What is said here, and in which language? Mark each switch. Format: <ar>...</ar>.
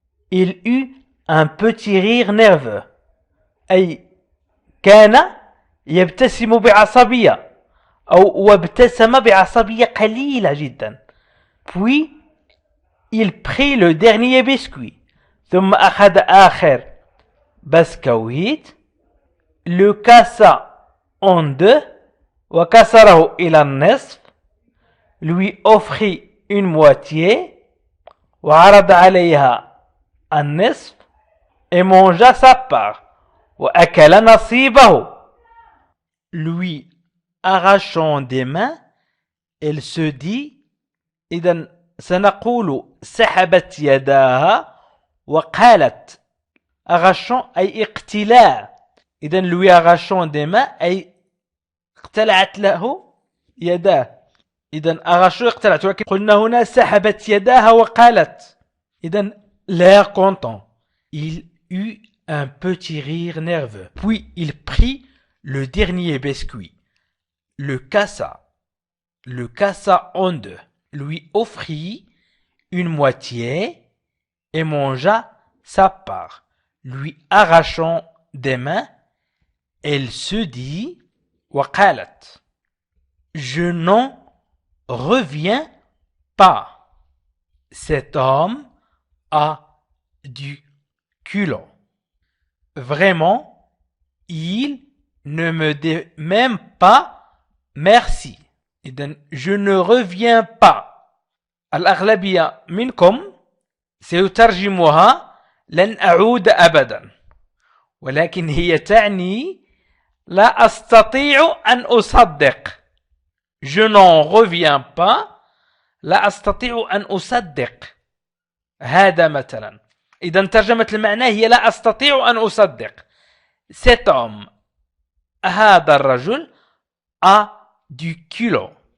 <fr>Il eut un petit rire nerveux.</fr> <ar>أي كان يبتسم بعصبية أو وابتسم بعصبية قليلة جدا.</ar> <fr>Puis il prit le dernier biscuit.</fr> <ar>ثم أخذ آخر بسكويت,</ar> <fr>le cassa en deux,</fr> <ar>وكسره إلى النصف,</ar> <fr>lui offrit une moitié,</fr> <ar>وعرض عليها النصف,</ar> <fr>et mangea sa part,</fr> <ar>وأكل نصيبه,</ar> <fr>lui arrachant des mains, elle se dit,</fr> <ar>إذن سنقول سحبت يداها وقالت. arrachant أي اقتلاع. إذن</ar> <fr>lui arrachant des mains</fr> <ar>أي اقتلعت له يداه. إذن arrachant اقتلعت, ولكن قلنا هنا سحبت يداها وقالت.</ar> <fr>إذن l'air content. Il eut un petit rire nerveux. Puis il prit le dernier biscuit, le cassa en deux, lui offrit une moitié et mangea sa part, lui arrachant des mains, elle se dit, وقالت, je n'en reviens pas. Cet homme a du culot. Vraiment, il ne me dit même pas merci. إذن je ne reviens pas.</fr> <ar>الأغلبية منكم سيترجمها لن أعود أبدا, ولكن هي تعني لا أستطيع أن أصدق.</ar> <fr>Je n'en reviens pas.</fr> <ar>لا أستطيع أن أصدق. هذا مثلا. إذا ترجمة المعنى هي لا أستطيع أن أصدق.</ar> <fr>Cet homme,</fr> <ar>هذا الرجل,</ar> <fr>a du culot.</fr>